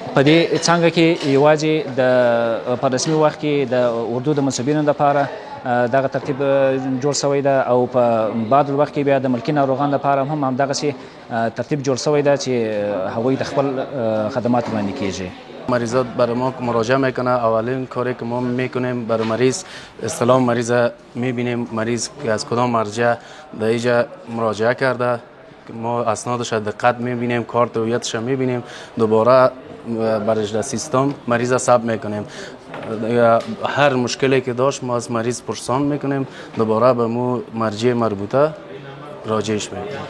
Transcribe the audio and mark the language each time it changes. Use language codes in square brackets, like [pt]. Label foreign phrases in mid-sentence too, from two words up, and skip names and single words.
[ps] په دې څانګه کې یوازې د په رسمي وخت کې د اردو د منصبینو لپاره دغه ترتیب جوړ شوی ده او په بعد الوقت کې بیا د ملکي ناروغانو لپاره هم همدغسې ترتیب جوړ شوی ده چې هغوی د خپل خدمات وړاندې کېږي. [fa] مریضات برای ما مراجعه میکنه اولین کاری که ما میکنیم برای مریض استلام مریض میبینیم مریض که از کدام مرجع در اینجا مراجعه کرده ما اسنادش دقت میبینیم کارت هویتش میبینیم دوباره برش در سیستم مریض ثبت میکنیم هر مشکلی که داشت ما از مریض پرسان میکنیم دوباره به مو مرجع مربوطه راجعش میکنیم.